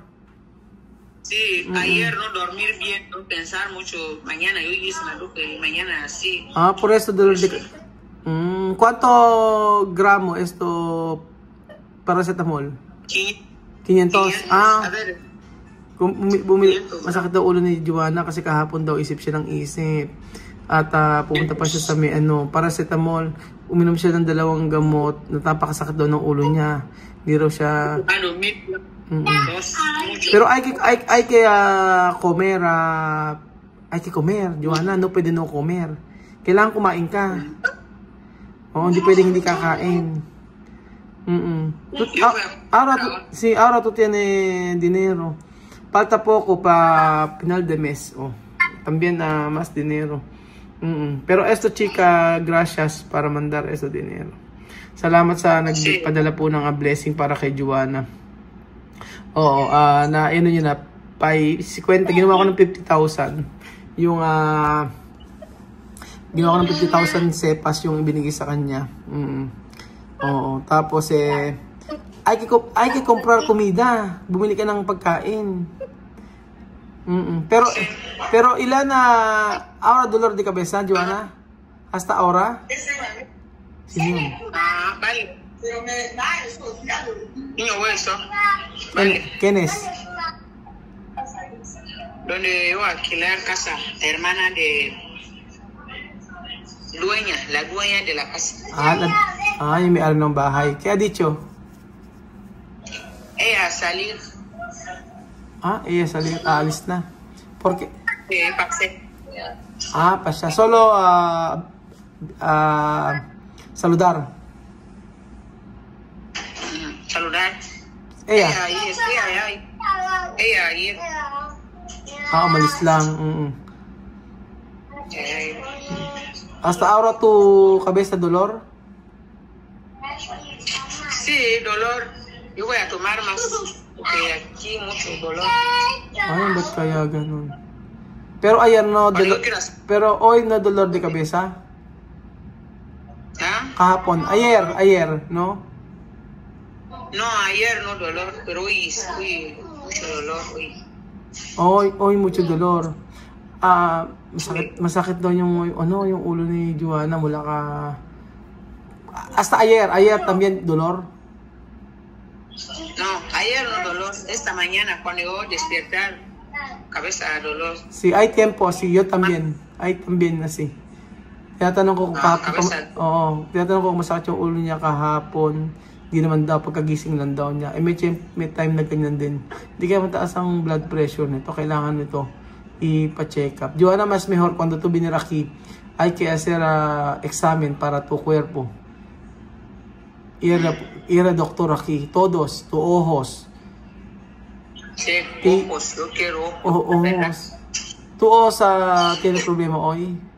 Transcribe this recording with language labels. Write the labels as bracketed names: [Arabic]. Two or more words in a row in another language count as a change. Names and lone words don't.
[Spanish] Sí, ayer no dormir bien, no pensar mucho. Mañana yo ir a San Roque y mañana así. Ah, por eso dolor de cabeza. ¿Cuánto gramo esto paracetamol? 500. A Ah, ver, [Filipino] masakit daw ulo ni Joanna kasi kahapon daw isip siya ng isip. At pumunta pa siya sa may paracetamol. Uminom siya ng 2 gamot. Napakasakit daw ng ulo niya. Hindi raw siya... [Spanish] Pero hay que comer, hay que comer, Joanna, no pwede no comer. [Filipino] Kailangan kumain ka. Oo, hindi pwedeng hindi kakain. [Spanish] Ahora tú tienes dinero. Falta poco pa final de mes. Oh, también más dinero. Pero esto, chica, gracias para mandar esto dinero. [Filipino] Salamat sa nagpadala po ng blessing para kay Joanna. Oo, na ano yun na, 50, ginawa ko ng 50,000. Yung, ginawa ko ng 50,000 sepas yung ibinigay sa kanya. Oo, tapos [Spanish] ay que comprar comida. [Filipino] Bumili ka ng pagkain. Pero ilan [Spanish] ahora dolor de cabeza, [Filipino] Joanna? [Spanish] Hasta ahora? Sino? Vale. Niño hueso. Vale. ¿Quién es? Donde yo alquilar casa, hermana de la dueña de la casa. [Filipino] Yung may ng bahay. [Spanish] ¿Qué ha dicho? Ella salir. Ella salió, [Filipino] aalis na. [Spanish] ¿Por qué? Pasé. Pasya. Solo saludar. Saludar. Ella ahí. [Filipino] Umalis lang. [Spanish] Hasta ahora tu cabeza dolor? Sí, dolor. Yo voy a tomar más. Porque aquí mucho dolor. [Filipino] Ba't kaya ganun? [Spanish] Pero ayer no, pero hoy no dolor de cabeza? Kahapon. Ayer, ¿no? No, ayer no dolor, pero hoy mucho dolor hoy. Hoy mucho dolor. [Filipino] Masakit daw yung ulo ni Joanna mula [Spanish] hasta ayer también dolor. No, ayer no dolor. Esta mañana cuando yo despertar, cabeza dolor. Sí, hay tiempo así, yo también. Hay también así. [Filipino] Tinatanong ko kung tinatanong ko kung masakit yung ulo niya kahapon. Hindi naman daw, pagkagising lang daw niya. May time na ganyan din. Hindi kaya mataas ang [English] blood pressure [Filipino] nito. Kailangan nito ipa-check up. [Spanish] Joanna, mas mejor cuando tú venir aquí, hay que hacer examen para tu cuerpo. Ir a doctor aquí. Todos, tu ojos. Sí, ojos, yo quiero ojos. Tu ojos tiene problema hoy.